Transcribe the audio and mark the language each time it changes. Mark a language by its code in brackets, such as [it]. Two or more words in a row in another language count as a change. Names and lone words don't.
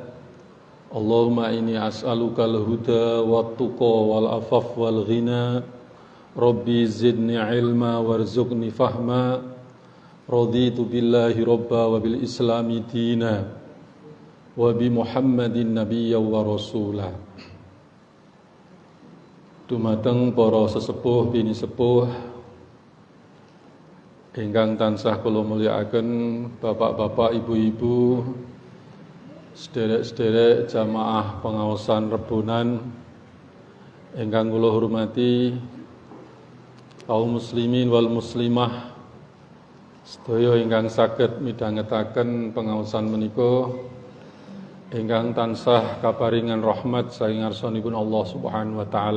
[ar] اللهم إني أسألك الهدى والتقى والعفاف والغنى. رب زدني علما وارزقني فهما. رضيت بالله ربا وبالإسلام دينا وبمحمد نبيا ورسولا. [jv] Dumateng para sesepuh bini sepuh ingkang tansah kula mulyakaken, bapak-bapak, ibu-ibu, sederek-sederek jamaah pengaosan Rebonan ingkang kula hormati, kaum [ar] مسلمين والمسلمات [jv] sedaya ingkang saged midhangetaken pengaosan menika, ingkang tansah kaparingan rahmat saking ngarsanipun Allah [ar] سبحانه وتعالى.